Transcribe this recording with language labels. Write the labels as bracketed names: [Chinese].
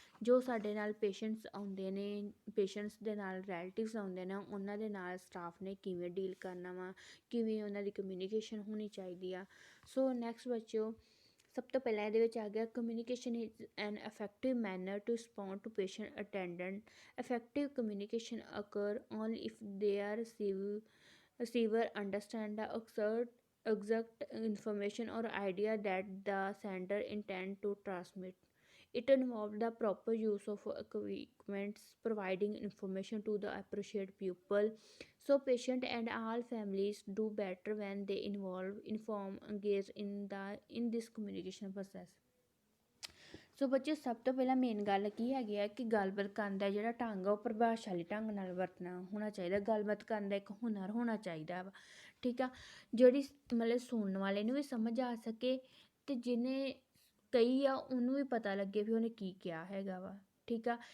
[Punjabi] ਜੋ ਸਾਡੇ ਨਾਲ ਪੇਸ਼ੈਂਟਸ ਆਉਂਦੇ ਨੇ, ਪੇਸ਼ੈਂਟਸ ਦੇ ਨਾਲ ਰਿਲੇਟਿਵਸ ਆਉਂਦੇ ਨੇ, ਉਹਨਾਂ ਦੇ ਨਾਲ ਸਟਾਫ ਨੇ ਕਿਵੇਂ ਡੀਲ ਕਰਨਾ ਵਾ, ਕਿਵੇਂ ਉਹਨਾਂ ਦੀ ਕਮਿਊਨੀਕੇਸ਼ਨ ਹੋਣੀ ਚਾਹੀਦੀ ਆ। ਸੋ ਨੈਕਸਟ ਬੱਚਿਓ, ਸਭ ਤੋਂ ਪਹਿਲਾਂ ਇਹਦੇ ਵਿੱਚ ਆ ਗਿਆ [English] Communication is an effective manner to respond to patient attendant. Effective communication occur only if there receiver understand the exact information or idea that the sender intend to transmit. It involves the proper use of equipments, providing information to the appropriate people. So patient and all families do better when they inform, engage in this communication process. [Punjabi] ਸੋ ਬੱਚੇ ਸਭ ਤੋਂ ਪਹਿਲਾਂ main ਗੱਲ ਕੀ ਹੈਗੀ ਆ ਕਿ ਗੱਲਬਾਤ ਕਰਨ ਦਾ ਜਿਹੜਾ ਢੰਗ ਆ ਉਹ ਪ੍ਰਭਾਵਸ਼ਾਲੀ ਢੰਗ ਨਾਲ ਵਰਤਣਾ ਹੋਣਾ ਚਾਹੀਦਾ। ਗੱਲਬਾਤ ਕਰਨ ਦਾ ਇੱਕ ਹੁਨਰ ਹੋਣਾ ਚਾਹੀਦਾ ਵਾ। ਠੀਕ ਆ। ਜਿਹੜੀ ਮਤਲਬ ਸੁਣਨ ਵਾਲੇ ਨੂੰ ਵੀ ਸਮਝ ਆ ਸਕੇ ਅਤੇ ਜਿਹਨੇ ਕਹੀ ਆ ਉਹਨੂੰ ਵੀ ਪਤਾ ਲੱਗੇ ਵੀ ਉਹਨੇ ਕੀ ਕਿਹਾ ਹੈਗਾ ਵਾ। ਠੀਕ ਆ।